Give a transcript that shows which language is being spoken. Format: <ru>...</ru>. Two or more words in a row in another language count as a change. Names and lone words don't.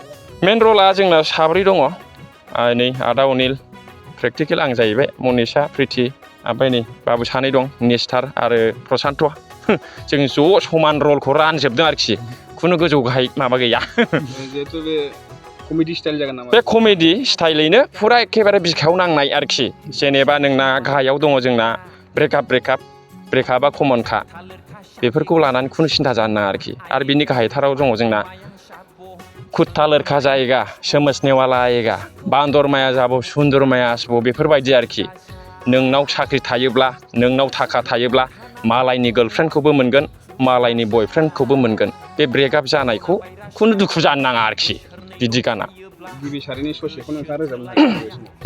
<brx>मेन रला जोंना साब्रै दङ नै आदा अनिल प्रेक्टिकेल आं जाहैबाय मनिषा प्रिति ओमफ्राय नै बाबु सानै दं निस्थार आरो प्रसान्त जों ज' समान रलखौ रानजोबदों आरोखि खुनु गोजौ गाहाय माबा गैया जिहेथु बे</brx> <en>comedy style</en> <brx>जागोन नामा बे कमेडि स्टाइलैनो फुरा एखेबारे बिखायाव नांनाय आरोखि जेनेबा नोंना गाहायाव दङ जोंना ब्रेकआपआ कमनखा बेफोरखौ लानानै खुनु सिन्था जानो नाङा आरोखि आरो बिनि गाहायथाराव दङ जोंना</brx> <hi>कुत्ता लड़का जाएगा समझने वाला आएगा</hi> <bn>বান্দর মায়া যাবো সুন্দর মায়া আসবো</bn> <brx>बेफोरबायदि आरोखि नोंनाव साख्रि थायोब्ला नोंनाव थाखा थायोब्ला मालायनि गार्लफ्रेन्डखौबो मोनगोन मालायनि बयफ्रेन्डखौबो मोनगोन बे ब्रेकआप जानायखौ खुनु दुखु जानो नाङा आरोखि बिदि गाना गिबि सारिनि ससेखौ नोंथाङा रोजाबनो हागोन</brx>